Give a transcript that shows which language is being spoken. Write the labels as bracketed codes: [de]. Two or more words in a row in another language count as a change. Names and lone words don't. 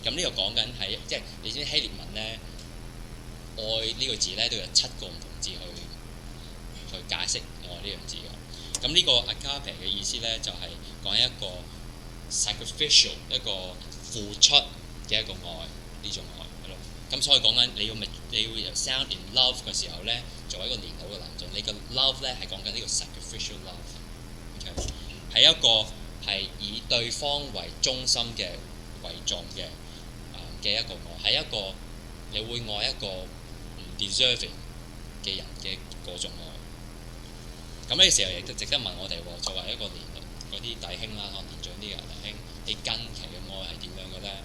[yue] 咁呢個講緊係即係你知希臘文咧，愛呢個字咧都有7個唔同字去解釋愛呢樣字嘅。咁呢個 agape 嘅意思咧，就係講一個 sacrificial 一個付出嘅一個愛，呢種愛係咯。咁所以講緊你要 [en] sound in love [yue] 嘅時候咧，作為一個年老嘅男人，你嘅 love 咧係講緊呢個 [en] sacrificial love， [yue] 係一個係以對方為中心嘅為重嘅一個愛，係一個你會愛一個唔 deserving 嘅人嘅嗰種愛。咁呢個時候亦都值得問我哋喎，作為一個嗰啲弟兄啦，可能年長啲嘅弟兄，你近期嘅愛係點樣嘅咧？